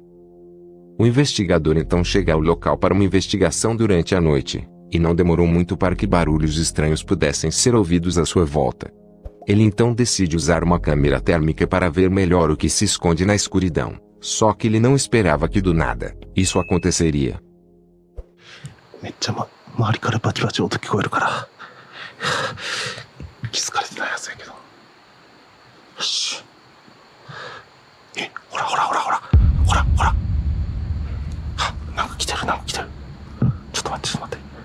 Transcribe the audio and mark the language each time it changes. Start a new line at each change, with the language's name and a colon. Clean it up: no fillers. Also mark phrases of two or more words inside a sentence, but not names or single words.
Portuguese: O investigador então chega ao local para uma investigação durante a noite, e não demorou muito para que barulhos estranhos pudessem ser ouvidos à sua volta. Ele então decide usar uma câmera térmica para ver melhor o que se esconde na escuridão. Só que ele não esperava que do nada, isso aconteceria.
Japanese: めっちゃ周りからバチバチ音聞こえるから気づかれてないやつやけど。よし。ほらほらほらほらほらほら。なんか来てるなんか来てる。ちょっと待ってちょっと待って。